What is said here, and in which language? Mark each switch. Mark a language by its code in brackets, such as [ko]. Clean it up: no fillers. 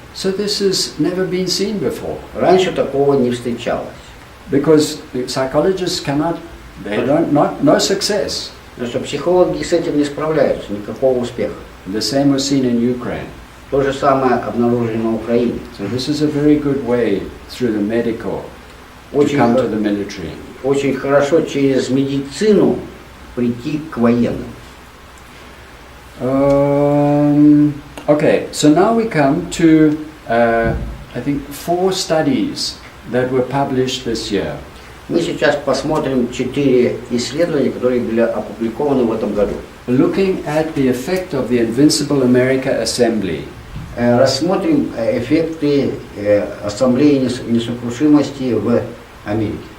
[en] So this has never been seen before. [ru] Раньше такого не встречалось. [en] Because the psychologists cannot, no success. [ru] Потому что психологи с этим не справляются, никакого успеха. [en] The same was seen in Ukraine. [ru] То же самое обнаружили на Украине. [en] So this is a very good way through the medical to [ru] Очень, [en] come to the military. [ru] очень хорошо через медицину прийти к военным. [en] Okay, so now we come to, I think, 4 studies that were published this year. [ru] Мы сейчас посмотрим 4 исследования, которые были опубликованы в этом году. [en] Looking at the effect of the Invincible America Assembly. [ru] Рассмотрим эффекты Ассамблеи несокрушимости в Америке